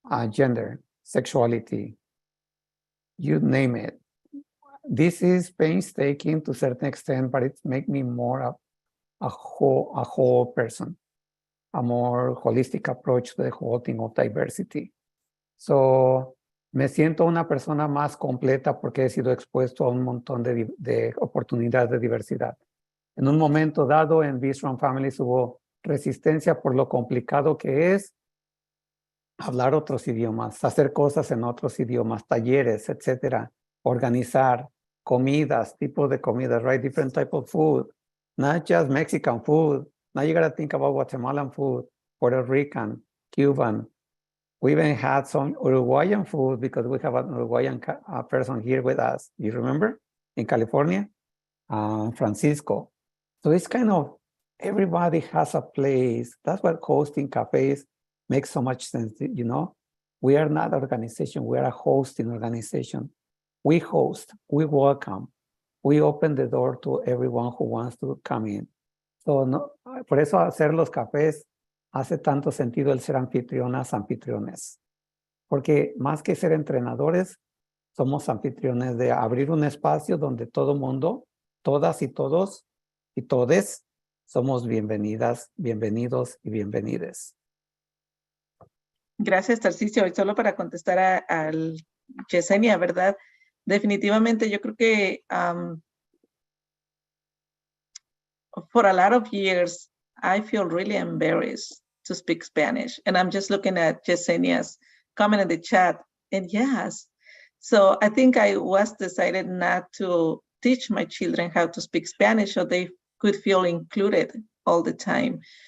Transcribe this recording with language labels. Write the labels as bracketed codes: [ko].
[en] Gender, sexuality, you name it. This is painstaking to a certain extent, but it's make me more a whole person, a more holistic approach to the whole thing of diversity. [es] So me siento una persona más completa porque he sido expuesto a un montón de oportunidades de diversidad. En un momento dado en Be Strong Families hubo resistencia por lo complicado que es hablar otros idiomas, hacer cosas en otros idiomas, talleres, etcétera, organizar comidas, tipos de comidas, right? [en] Different type of food, not just Mexican food. Now you got to think about Guatemalan food, Puerto Rican, Cuban. We even had some Uruguayan food because we have an Uruguayan person here with us. You remember? In California, Francisco. So it's kind of, everybody has a place. That's what hosting cafes makes so much sense, We are not an organization, we are a hosting organization. We host, we welcome, we open the door to everyone who wants to come in. [es] So por eso hacer los cafés hace tanto sentido el ser anfitrionas, anfitriones. Porque más que ser entrenadores, somos anfitriones de abrir un espacio donde todo mundo, todas y todos y todes, somos bienvenidas, bienvenidos y bienvenides. Gracias, Tarcisio. Y solo para contestar al Yesenia, ¿verdad? Definitivamente, yo creo que [en] for a lot of years, I feel really embarrassed to speak Spanish. And I'm just looking at Yesenia's comment in the chat. And yes, so I think I was decided not to teach my children how to speak Spanish so they could feel included all the time.